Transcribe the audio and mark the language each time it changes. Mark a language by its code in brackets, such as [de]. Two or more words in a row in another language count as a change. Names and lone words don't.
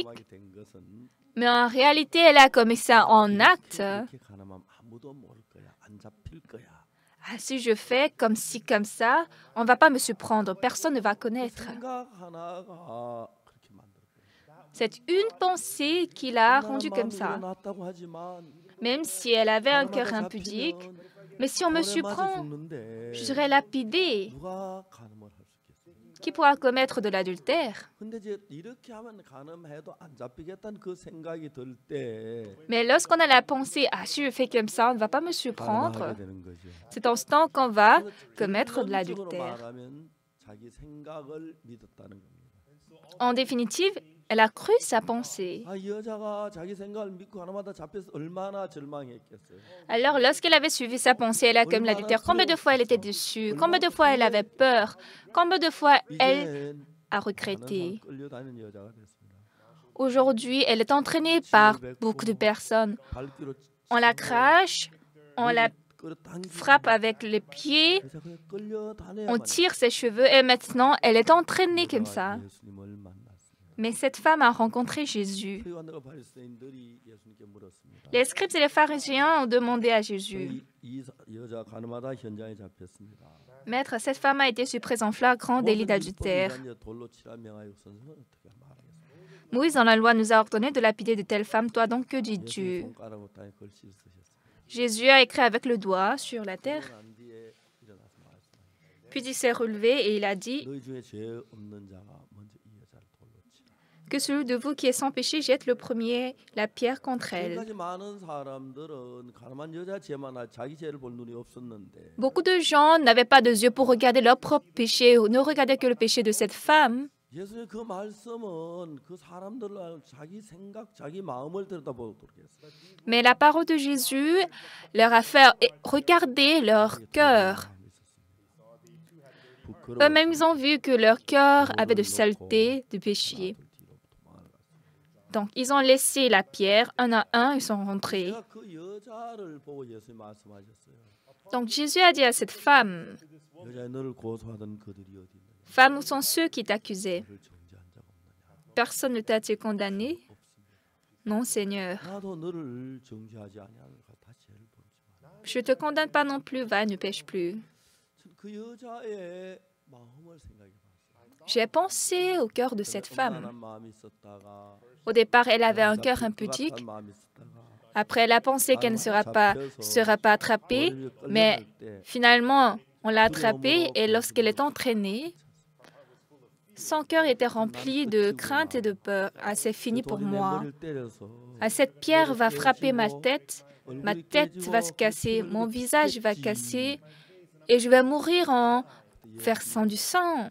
[ko] 간음하게 된 것은 [fr] Mais en réalité, elle a commis ça en acte. [ko] 이렇게 간음하면 아무도 모를 거야. 안 잡힐 거야. [fr] Ah, si je fais comme ci, comme ça, on ne va pas me surprendre. Personne ne va connaître. [ko] 생각 하나가 그렇게 만들었어요. [fr] C'est une pensée qui l'a rendue comme ça. [ko] 일어났다고 하지만 [fr] Même si elle avait un cœur impudique, mais si on me surprend, je serai lapidée. [ko] 누가 간음을 할 수 있겠어요? [fr] Qui pourra commettre de l'adultère? [ko] 근데 이제 이렇게 하면 간음해도 안 잡히겠다는 그 생각이 들 때 [fr] Mais lorsqu'on a la pensée, ah, si je fais comme ça, on ne va pas me surprendre, [ko] 간음하게 되는 거죠. [fr] c'est en ce temps qu'on va commettre de [ko] 결론적으로 [fr] l'adultère. [ko] 말하면 자기 생각을 믿었다는 겁니다. [fr] En définitive, elle a cru sa pensée. [ko] 아, 이 여자가 자기 생각을 믿고 하나마다 잡혀서 얼마나 절망했겠어요. [fr] Alors, lorsqu'elle avait suivi sa pensée, elle a commis l'adultère. Combien de fois elle était déçue? Combien de fois elle avait peur? Combien de fois elle [ko] 이제 [fr] a regretté? [ko] 끌려다니는 여자가 됐습니다. [fr] Aujourd'hui, elle est entraînée par beaucoup de personnes. [ko] 발뒤로 [fr] On la crache, on la [ko] 끌어당기고 [fr] frappe avec les pieds, [ko] 그래서 그냥 끌려다녀야만 [fr] on tire ses cheveux et maintenant, elle est entraînée comme ça. [ko] 예수님을 만났습니다. [fr] Mais cette femme a rencontré Jésus. [ko] 서기관들과 바리새인들이 예수님께 물었습니다. [fr] Les scribes et les pharisiens ont demandé à Jésus, [ko] 이 여자 간음하다 현장에 잡혔습니다. [fr] Maître, cette femme a été surprise en flagrant délit d'adultère. [ko] 돌로 치라 명하여 선생은 어떻게 말하겠습니까? [fr] Moïse, dans la loi, nous a ordonné de lapider de telles femmes. Toi donc, que [ko] 예수님 [fr] dis-tu? [ko] 손가락으로 땅에 글씨를 쓰셨습니다. [fr] Jésus a écrit avec le doigt sur la terre, [ko] 난 뒤에 일어나서 말씀하셨습니다. [fr] puis il s'est relevé et il a dit [ko] 너희 중에 죄 없는 자가 먼저 이 여자를 돌로 치라. [fr] que celui de vous qui est sans péché jette le premier la pierre contre elle. [ko] 지금까지 많은 사람들은 가늠한 여자 죄만 알 자기 죄를 볼 눈이 없었는데 [fr] Beaucoup de gens n'avaient pas de yeux pour regarder leur propre péché, ou ne regardaient que le péché de cette femme. [ko] 예수의 그 말씀은 그 사람들을 자기 생각, 자기 마음을 들여다보도록 했어요. [fr] Mais la parole de Jésus leur a fait regarder leur cœur. Eux-mêmes, ils ont vu que leur cœur avait de saleté, de péché. Donc, ils ont laissé la pierre, un à un, ils sont rentrés. [ko] 제가 그 여자를 보고 예수님 말씀하셨어요. [fr] Donc, Jésus a dit à cette femme, [ko] 여자의 너를 고소하던 그들이 어디 있느냐? [fr] femme, où sont ceux qui t'accusaient? [ko] 너를 정죄한 자가 없느냐? [fr] Personne ne t'a-t-il condamné? [ko] 없습니다. [fr] Non, Seigneur. [ko] 나도 너를 정죄하지 아니하노라. 다시 죄를 범치 마라. [fr] Je ne te condamne pas non plus, va, ne pêche plus. [ko] 그 여자의 마음을 생각해 봤어요. [fr] J'ai pensé au cœur de cette femme. [ko] 음란한 마음이 있었다가 [fr] Au départ, elle avait un cœur impudique. [ko] 같은 마음이 있었다가 [fr] Après, elle a pensé qu'elle ne sera pas attrapée. Mais finalement, on l'a attrapée et lorsqu'elle est entraînée, son cœur était rempli de crainte et de peur. Ah, c'est fini pour moi. Ah, cette pierre va frapper ma tête va se casser, mon visage va casser et je vais mourir en versant du sang.